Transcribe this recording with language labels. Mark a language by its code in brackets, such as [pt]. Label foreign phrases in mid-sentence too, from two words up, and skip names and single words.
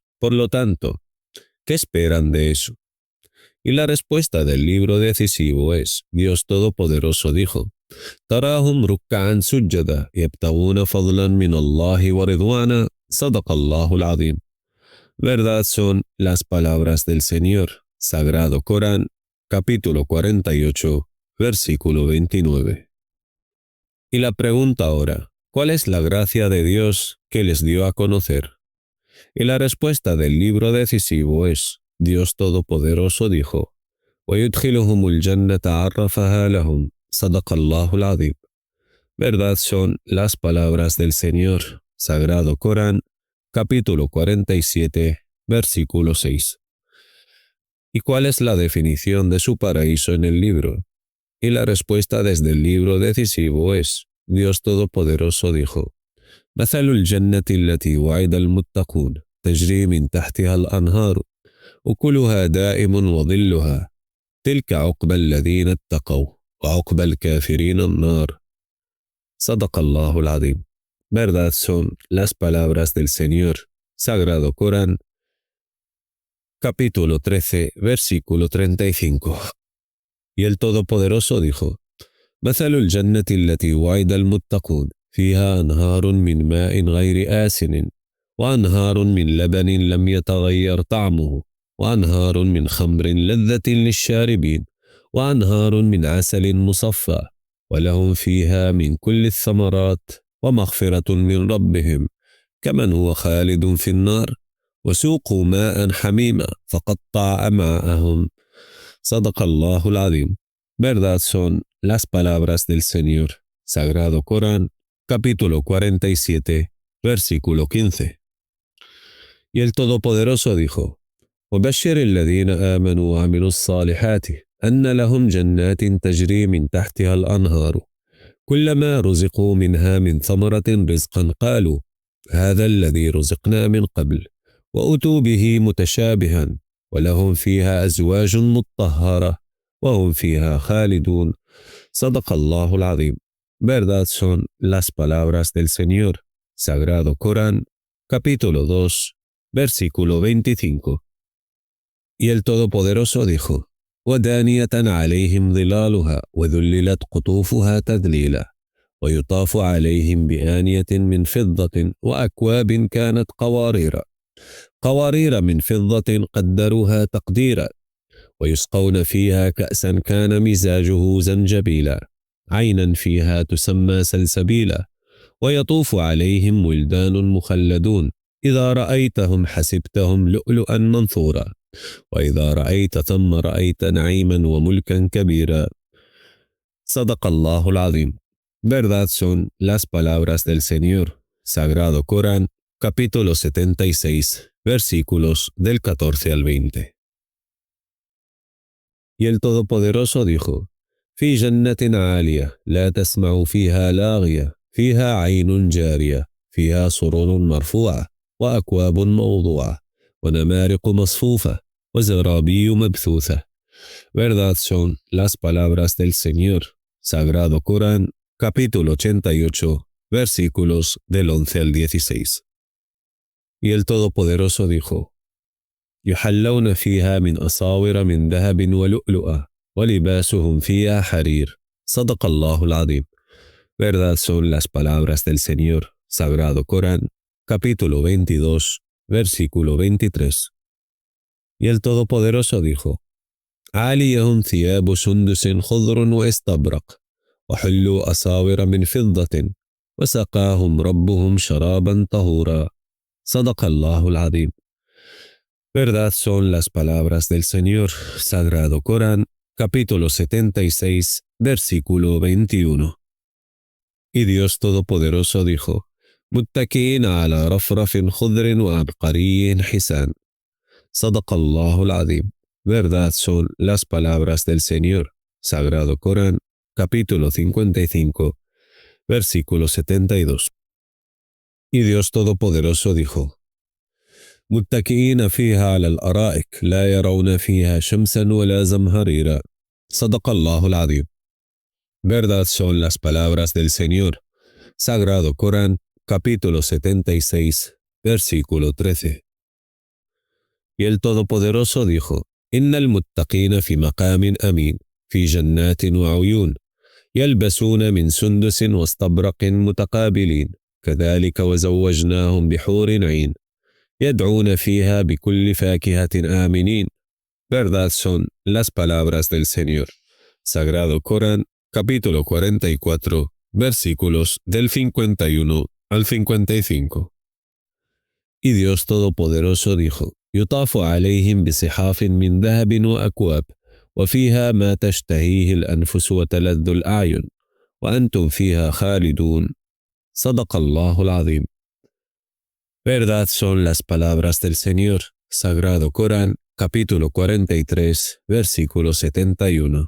[es] Por lo tanto, ¿qué esperan de eso? Y la respuesta del libro decisivo es: Dios Todopoderoso dijo: [ar] تراهم ركعا سجدا يبتغون فضلا من الله ورضوانا صدق الله العظيم. [es] Verdad son las palabras del Señor. Sagrado Corán, capítulo 48, versículo 29. Y la pregunta ahora: ¿cuál es la gracia de Dios que les dio a conocer? Y la respuesta del libro decisivo es: Dios Todopoderoso dijo: [ar] وَيُدْخِلُهُمُ الْجَنَّةَ عَرَّفَهَا لَهُمْ صَدَقَ اللَّهُ الْعَظِيمُ. [es] Verdad son las palabras del Señor. Sagrado Corán, capítulo 47, versículo 6. ¿Y cuál es la definición de su paraíso en el libro? Y la respuesta desde el libro decisivo es: Dios Todopoderoso dijo: [ar] مثل الجنة التي وعد المتقون تجري من تحتها الأنهار أكلها دائم وظلها تلك عقبى الذين اتقوا وعقبى الكافرين النار صدق الله العظيم. [es] Verdad son las palabras del Señor. Sagrado Corán, capítulo 13, versículo 35. Y el Todopoderoso dijo: [ar] مثل الجنة التي وعد المتقون فيها أنهار من ماء غير آسن وأنهار من لبن لم يتغير طعمه وأنهار من خمر لذة للشاربين وأنهار من عسل مصفى ولهم فيها من كل الثمرات ومغفرة من ربهم كمن هو خالد في النار وسوقوا ماء حميما فقطع أمعاءهم صدق الله العظيم. [es] Verdad son las palabras del Señor. Sagrado Corán, capítulo 47, versículo 15. Y el Todopoderoso dijo: [ar] وبشر الذين آمنوا وعملوا الصالحات أن لهم جنات تجري من تحتها الأنهار كلما رزقوا منها من ثمرة رزقا قالوا هذا الذي رزقنا من قبل وأتوا به متشابها ولهم فيها أزواج مطهرة وهم فيها خالدون صدق الله العظيم. [es] Verdad son las palabras del Señor. Sagrado Corán, capítulo 2, versículo 25. Y el Todopoderoso dijo: [ar] ودانية عليهم ظلالها وذللت قطوفها تذليلا ويطاف عليهم بآنية من فضة وأكواب كانت قوارير من فضة قدروها تقديرا ويسقون فيها كأسا كان مزاجه زنجبيلا عينا فيها تسمى سلسبيلا ويطوف عليهم ولدان مخلدون إذا رأيتهم حسبتهم لؤلؤا منثورا وإذا رأيت ثم رأيت نعيما وملكا كبيرا صدق الله العظيم. [es] Verdad son las palabras del Señor. Sagrado Corán, capítulo 76, versículos del 14 al 20. Y el Todopoderoso dijo: [ar] في جنة عالية لا تسمع فيها لاغية فيها عين جارية فيها سرر مرفوعة وأكواب موضوعة ونمارق مصفوفة وزرابي مبثوثة. [es] Verdad son las palabras del Señor. Sagrado Corán, capítulo 88, versículos del 11 al 16. Y el Todopoderoso dijo: [ar] يحلون فيها من أساور من ذهب ولؤلؤة ولباسهم فيها حرير. صدق الله العظيم. [es] Verdad son las palabras del Señor. Sagrado Corán, capítulo 22, versículo 23. Y el Todopoderoso dijo: [ar] عاليهم ثياب سندس خضر واستبرق وحلوا أساور من فضة وسقاهم ربهم شرابا طهورا. صدق الله العظيم. [es] Verdad son las palabras del Señor. Sagrado Corán, capítulo 76, versículo 21. Y Dios Todopoderoso dijo: [ar] متكئين على رفرف خضر وعبقري حسان. صدق الله العظيم. [es] Verdad son las palabras del Señor. Sagrado Corán, capítulo 55, versículo 72. Y Dios Todopoderoso dijo: [ar] متكئين فيها على الأرائك لا يرون فيها شمسا ولا زمهريرا. صدق الله العظيم. [es] Verdad son las palabras del Señor. Sagrado Corán, capítulo 76, versículo 13. Y el Todopoderoso dijo: [ar] إن المتقين في مقام أمين في جنات وعيون يلبسون من سندس واستبرق متقابلين كذلك وزوجناهم بحور عين يدعون فيها بكل فاكهة آمنين. [es] Verdad son las palabras del Señor. Sagrado Corán, capítulo 44, versículos del 51 al 55. Y Dios Todopoderoso dijo: [ar] يطاف عليهم بصحاف من ذهب وأكواب وفيها ما تشتهيه الأنفس وتلذ الأعين وأنتم فيها خالدون. صدق الله العظيم. [es] Verdad son las palabras del Señor. Sagrado Corán, capítulo 43, versículo 71.